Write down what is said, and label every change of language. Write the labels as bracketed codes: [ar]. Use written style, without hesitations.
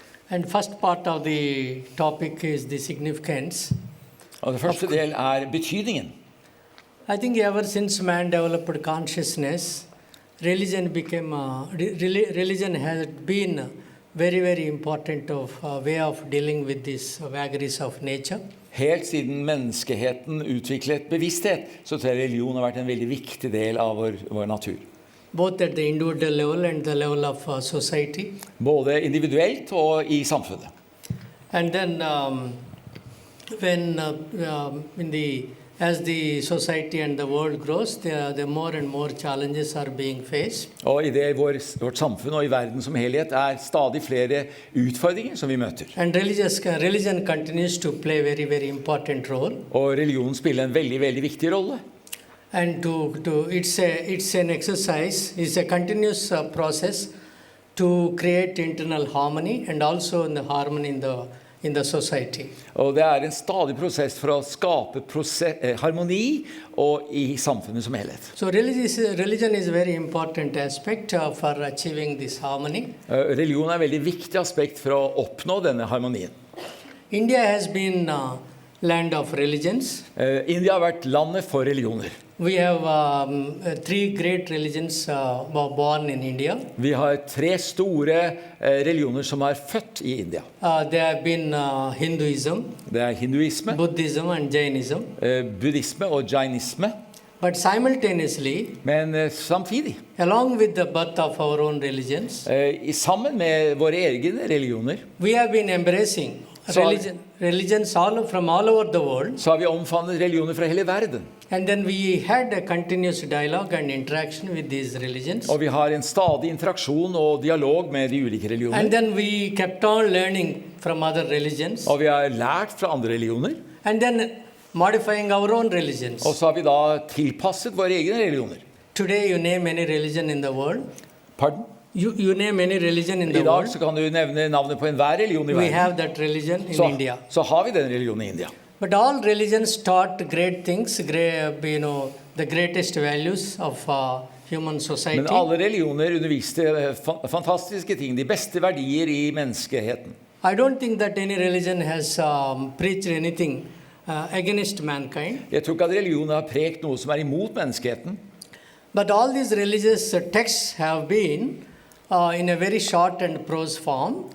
[en] And first part of the topic is the significance. [no] Og det første del betydningen. [en] I think ever since man developed consciousness, religion has been very, very important way of dealing with these vagaries of nature. [no] Helt siden menneskeheten utviklet bevissthet, så tror jeg religion har vært en veldig viktig del av vår natur. [en] Both at the individual level and the level of society. [no] Både individuelt og I samfunnet. [en] And then as the society and the world grows, the more and more challenges are being faced. [no] Og I vårt samfunn og I verden som helhet stadig flere utfordringer som vi møter. [en] And religion continues to play very, very important role. [no] Og religion spiller en veldig, veldig viktig rolle. [en] And it's an exercise, it's a continuous process to create internal harmony and also in the harmony in the society. [no] Og det en stadig prosess for å skape harmoni og I samfunnet som helhet. [en] So religion is a very important aspect for achieving this harmony. [no] Religion en veldig viktig aspekt for å oppnå denne harmonien. [en] India has been land of religions. [no] India har vært landet for religioner. [en] We have 3 great religions were born in India. [no] Vi har 3 store religioner som født I India. [en] They have been Hinduism, [no] Det hinduisme, [en] Buddhism and Jainism. [no] Buddhisme og jainisme. [en] But simultaneously, [no] Men samtidig, [en] along with the birth of our own religions, [no] sammen med våre egne religioner, [en] we have been embracing religions from all over the world. [no] Så har vi omfavnet religioner fra hele verden. [en] And then we had a continuous dialogue and interaction with these religions. [no] Og vi har en stadig interaksjon og dialog med de ulike religioner. [en] And then we kept on learning from other religions. [no] Og vi har lært fra andre religioner. [en] And then modifying our own religions. [no] Og så har vi da tilpasset våre egne religioner. [en] Today you name any religion in the world. Pardon? You name any religion in the [no] I dag [en] world. [no] så kan du nevne navnet på enhver religion i verden. [en] have that religion in India. [no] Så har vi den religionen i India. [en] But all religions taught great things, the greatest values of human society. [no] Men alle religioner underviste fantastiske ting, de beste verdier i menneskeheten. [en] I don't think that any religion has preached anything against mankind. [no] Jeg tror ikke at religioner har prekt noe som er imot menneskeheten. [en] But all these religious texts have been in a very short and prose form.